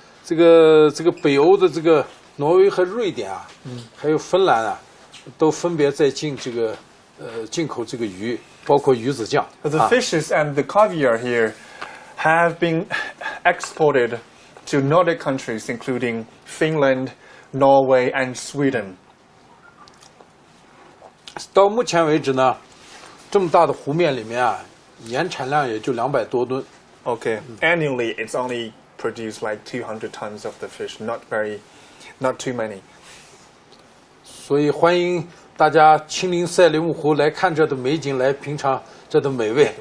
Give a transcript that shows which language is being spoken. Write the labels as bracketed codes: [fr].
[zh] 这个北欧的这个挪威和瑞典啊，还有芬兰啊，都分别在进口这个鱼，包括鱼子酱。 [en] The fishes and the caviar here have been exported to Nordic countries, including Finland, Norway, and Sweden. [zh] 到目前为止呢，这么大的湖面里面啊，盐产量也就200多吨。 [en] Okay, annually it's only produced like 200 tons of the fish, not too many. [zh] 所以欢迎大家亲临赛里木湖来看这的美景，来品尝这的美味。